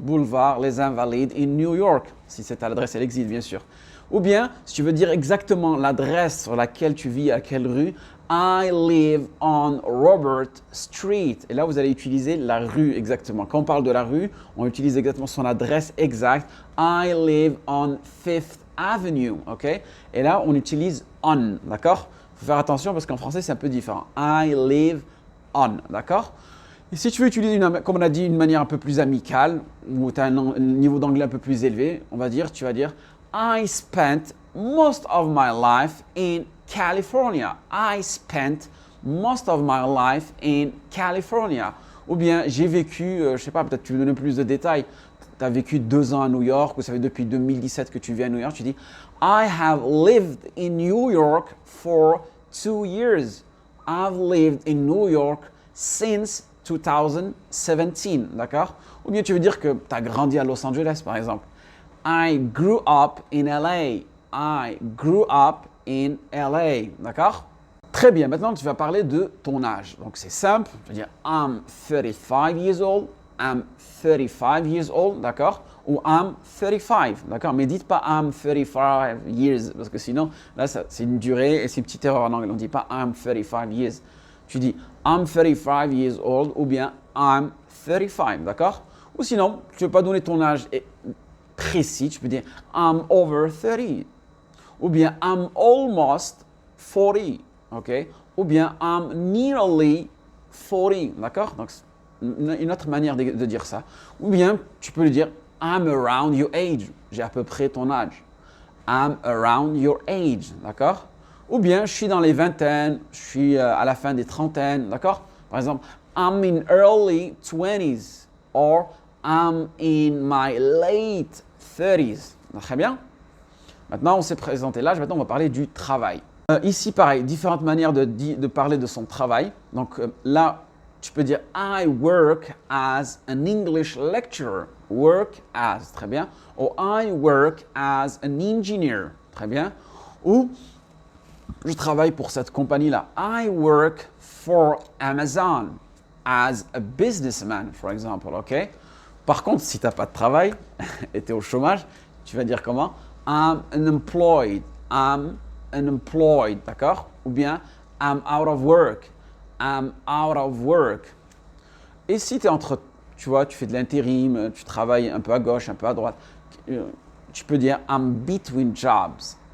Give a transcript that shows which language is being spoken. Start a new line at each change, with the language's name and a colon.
French: Boulevard Les Invalides in New York, si cette adresse, elle existe, bien sûr. Ou bien, si tu veux dire exactement l'adresse sur laquelle tu vis, à quelle rue,
English: I live on Robert Street.
French: Et là, vous allez utiliser la rue exactement. Quand on parle de la rue, on utilise exactement son adresse exacte.
English: I live on Fifth Avenue, ok?
French: Et là, on utilise on, d'accord? Il faut faire attention parce qu'en français, c'est un peu différent.
English: I live on,
French: d'accord? Et si tu veux utiliser, comme on a dit, une manière un peu plus amicale, où tu as un niveau d'anglais un peu plus élevé, tu vas dire
English: I spent most of my life in California. I spent most of my life in California.
French: Ou bien, j'ai vécu, je sais pas, peut-être tu veux donner plus de détails. Tu as vécu 2 ans à New York, ou ça fait depuis 2017 que tu vis à New York. Tu dis,
English: I have lived in New York for 2 years. I've lived in New York since 2017.
French: D'accord? Ou bien tu veux dire que tu as grandi à Los Angeles, par exemple.
English: I grew up in LA. I grew up in LA. D'accord?
French: Très bien, maintenant tu vas parler de ton âge. Donc c'est simple, tu vas dire
English: I'm 35 years old, I'm 35 years old,
French: d'accord? Ou
English: I'm 35,
French: d'accord? Mais dites pas
English: I'm 35 years,
French: parce que sinon, là c'est une durée et c'est une petite erreur en anglais. On ne dit pas I'm 35 years. Tu dis
English: I'm 35 years old
French: ou bien
English: I'm 35, d'accord?
French: Ou sinon, tu ne veux pas donner ton âge précis, tu peux dire
English: I'm over 30.
French: Ou bien
English: I'm almost 40. Okay?
French: Ou bien
English: I'm nearly 40, d'accord?
French: Donc, une autre manière de dire ça. Ou bien, tu peux le dire
English: I'm around your age.
French: J'ai à peu près ton âge.
English: I'm around your age, d'accord?
French: Ou bien, je suis dans les vingtaines, je suis à la fin des trentaines, d'accord? Par exemple,
English: I'm in early 20s or I'm in my late 30s.
French: Très bien? Maintenant, on s'est présenté l'âge, maintenant on va parler du travail. Ici, pareil, différentes manières de parler de son travail. Donc là, tu peux dire
English: I work as an English lecturer. Work as,
French: très bien.
English: Ou I work as an engineer.
French: Très bien. Ou je travaille pour cette compagnie-là.
English: I work for Amazon as a businessman, for example. OK?
French: Par contre, si tu n'as pas de travail et tu es au chômage, tu vas dire comment?
English: I'm unemployed. I'm unemployed, d'accord?
French: Ou bien
English: I'm out of work. I'm out of work.
French: Et si tu es entre, tu vois, tu fais de l'intérim, tu travailles un peu à gauche, un peu à droite, tu peux dire
English: I'm between jobs.